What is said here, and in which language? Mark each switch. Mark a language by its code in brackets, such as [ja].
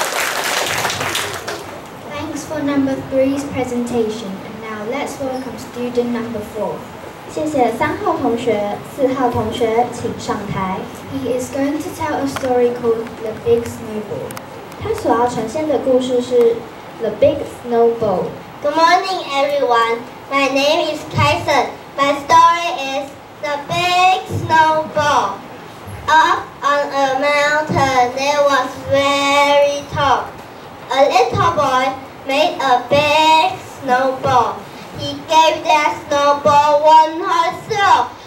[en] Thanks for number 3's presentation. And now let's welcome student number 4. 谢谢3号同学，4号同学请上台。 He is going to tell a story called The Big Snowball. [zh] 他所要呈现的故事是 The Big Snowball. [en] Good morning, everyone. My name is Tyson. My story is The Big Snowball. Up on a mountain, it was very tall. A little boy made a big snowball. He gave that snowball one hard throw.